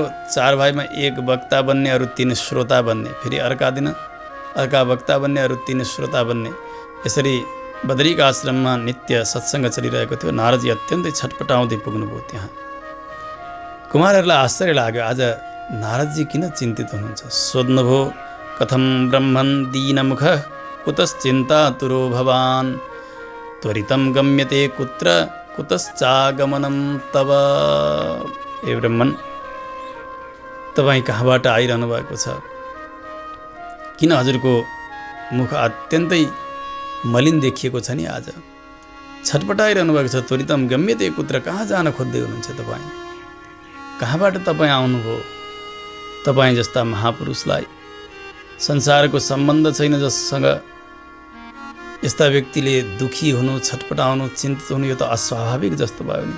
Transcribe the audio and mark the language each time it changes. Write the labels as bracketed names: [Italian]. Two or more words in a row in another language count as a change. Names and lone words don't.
[Nepali] 4 भाइमा एक वक्ता बन्ने, अरू 3 श्रोता बन्ने, फेरि अर्का दिन अर्का वक्ता बन्ने, अरू 3 श्रोता बन्ने। यसरी बदरीका आश्रममा नित्य सत्सङ्ग चलिरहेको थियो। नारदजी अत्यन्तै छटपटाउँदै पुग्नुभयो त्यहाँ। कुमारहरूलाई आश्चर्य लाग्यो, आज नारदजी किन चिन्तित हुनुहुन्छ? सोध्नुभयो, [Sanskrit] कथं ब्रह्मन् दीनमुख कुतश्चिन्तातुरो भवान् त्वरितं गम्यते कुत्र कुतश्चागमनं तव। हे ब्रह्मन्, [Nepali] तपाईँ कहाँबाट आइरहनु भएको छ? किन हजुरको मुख अत्यन्तै मलिन देखिएको छ नि? आज छटपटाइरहनु भएको छ। [Sanskrit] त्वरितम गम्यते कुत्र, [Nepali] कहाँ जान खोज्दै हुनुहुन्छ तपाईँ? कहाँबाट तपाईँ आउनुभयो? तपाईँ जस्ता महापुरुषलाई संसारको सम्बन्ध छैन जससँग यस्ता व्यक्तिले दुखी हुनु, छटपटाउनु, चिन्तित हुनु, यो त अस्वाभाविक जस्तो भयो नि।